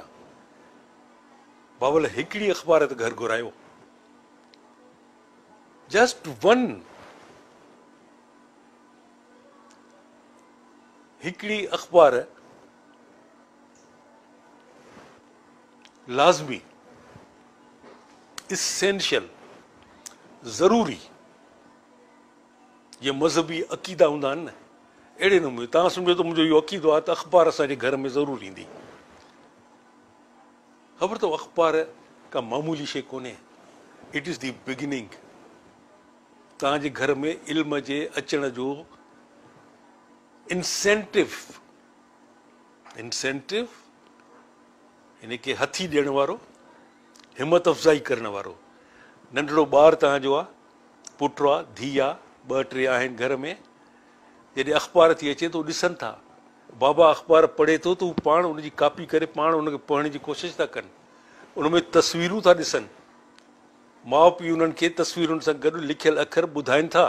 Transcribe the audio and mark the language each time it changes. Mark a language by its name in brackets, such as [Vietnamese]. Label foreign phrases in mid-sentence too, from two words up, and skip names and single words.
[Sindhi] बाबल हिकिड़ी अख़बार त घर घुरायो, [English] just one, [Sindhi] हिकिड़ी अख़बार लाज़मी, इसेंशियल, ज़रूरी। जीअं मज़हबी अक़ीदा हूंदा आहिनि न, अहिड़े नमूने तव्हां सम्झो त मुंहिंजो इहो अक़ीदो आहे त अख़बार असांजे घर में ज़रूरु ईंदी। ख़बर अथव अख़बार का मामूली शइ कोन्हे, [English] It is the beginning. [Sindhi] तव्हांजे घर में इल्म जे अचण जो इंसेंटिव, हिन खे हथी ॾियण वारो, हिमत अफ़ज़ाई करण वारो नंढड़ो ॿारु तव्हांजो आहे, पुटु आहे, धीउ आहे, 2-3 आहिनि घर में, जॾहिं अख़बार थी अचे त ॾिसनि था बाबा अख़बार पढ़े थो त हू पाण उनजी कॉपी करे पाण उनखे पढ़ण जी कोशिशि था कनि, उनमें तस्वीरूं था ॾिसनि, माउ पीउ उन्हनि खे तस्वीरुनि सां गॾु लिखियल अखर ॿुधाइनि था।